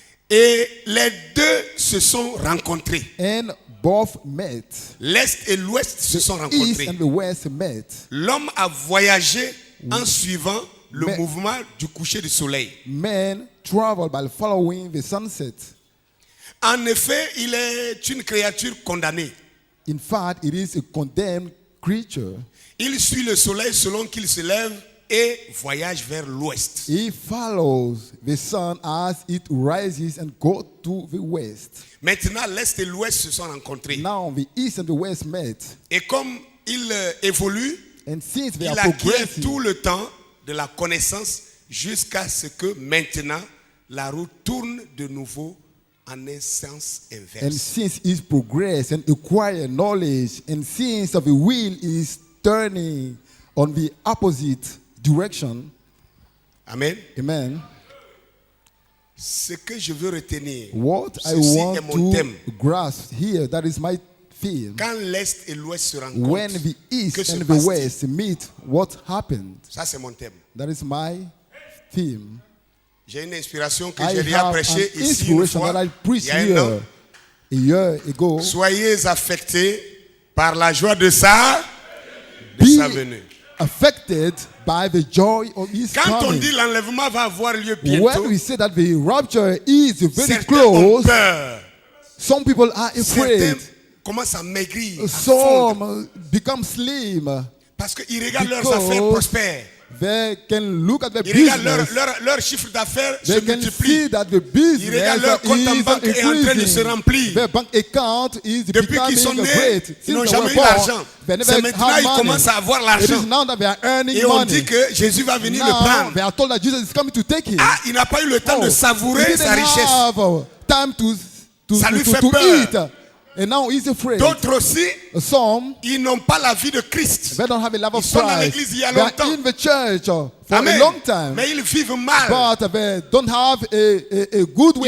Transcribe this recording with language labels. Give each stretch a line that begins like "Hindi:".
French: et les deux se sont rencontrés.
English: And both met.
French: L'Est et l'Ouest se sont
English: The East
French: rencontrés.
English: and the West met.
French: L'homme a voyagé en suivant le Mais- mouvement du coucher du soleil.
English: Men travel by following the sunset.
French: En effet, il est une créature condamnée.
English: In fact, it is a condemned creature.
French: Il suit le soleil selon qu'il se lève et voyage vers l'ouest.
English: He follows the sun as it rises and goes to the west.
French: Maintenant, l'Est et l'Ouest se sont rencontrés.
English: Now the East and the West met.
French: Et comme il évolue,
English: And since they
French: il
English: are
French: acquiert
English: progressing,
French: tout le temps de la connaissance jusqu'à ce que maintenant, la roue tourne de nouveau en un sens
English: and
French: inverse.
English: since it progress and acquire knowledge, and since of the wheel is turning on the opposite direction,
French: Amen.
English: amen.
French: Ce que je veux retenir,
English: What I
French: ceci
English: want
French: est mon thème.
English: to grasp here, that is my theme.
French: Quand l'Est et l'Ouest se rencontrent,
English: When the East
French: que se
English: and the
French: passe-t-il?
English: West meet, what happened?
French: Ça, c'est mon thème.
English: That is my theme.
French: J'ai une inspiration que
English: I
French: j'ai déjà
English: have
French: prêchée
English: an
French: ici une
English: inspiration
French: fois,
English: that I
French: il
English: preached
French: y a un an.
English: here a year ago.
French: Soyez affectés par la joie de sa
English: Be
French: venue.
English: affected by the joy of His
French: Quand on
English: coming.
French: dit l'enlèvement va avoir lieu
English: When
French: bientôt,
English: we say that the rapture is very
French: certains ont
English: close,
French: peur.
English: some people are
French: Certains
English: afraid.
French: commencent à maigrir, à fondre,
English: Some become slim
French: parce qu'ils regardent leurs
English: because
French: affaires prospères.
English: they can look at their
French: Ils regardent
English: business.
French: leur chiffre d'affaires se
English: They can
French: multiplie.
English: see that the business
French: regardent leur compte en
English: is
French: banque est en train de se
English: increasing.
French: remplir.
English: Their bank account is
French: Depuis qu'ils sont
English: becoming
French: nés,
English: great.
French: ils
English: Since
French: n'ont
English: they
French: jamais
English: were
French: eu
English: born,
French: l'argent.
English: they never
French: C'est maintenant
English: had
French: qu'ils
English: money.
French: commencent à avoir
English: It
French: l'argent.
English: is now that they are earning
French: Et on
English: money.
French: dit que Jésus va venir le
English: Now
French: prendre.
English: they are told that Jesus is coming to take it.
French: Ah, il n'a pas eu le temps de
English: He
French: savourer
English: didn't
French: sa richesse.
English: have time
French: Ça lui fait
English: to
French: peur.
English: eat. And now he's afraid.
French: D'autres aussi,
English: Some,
French: ils n'ont pas la vie de Christ.
English: they don't have a love of
French: Ils sont dans
English: Christ.
French: l'église il y a
English: They are
French: longtemps.
English: in the church for
French: Amen.
English: a long time.
French: Mais ils vivent mal.
English: But they don't have a good way